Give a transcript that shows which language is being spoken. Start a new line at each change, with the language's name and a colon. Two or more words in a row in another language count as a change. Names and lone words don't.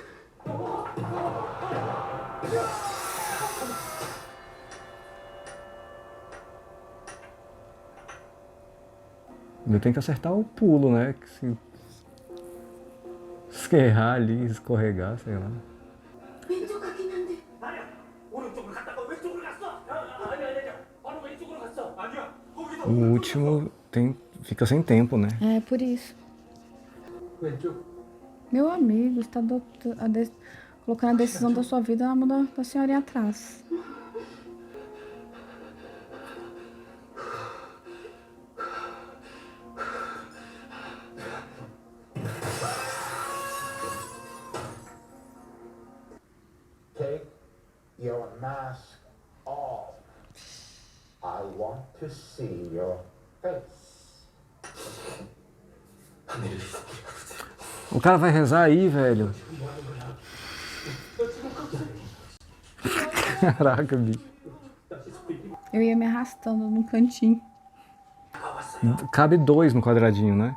Portuguese: Ainda tem que acertar o pulo, né? Que se errar ali, escorregar, sei lá.
Korean: 왼쪽 같긴 한데. 아니야. 오른쪽으로 갔다가 왼쪽으로 갔어. 아니야. 바로 왼쪽으로 갔어. 아니야. 거기서.
Portuguese: O último fica sem tempo, né? É, por isso.
Korean: 왼쪽.
Portuguese: Meu amigo, você tá colocando a decisão da sua vida na mão da senhorinha atrás.
English: Take your mask off. I want to see your face.
Portuguese: O cara vai rezar aí, velho. Caraca, bicho. Eu ia me arrastando num cantinho. Cabe 2 no quadradinho, né?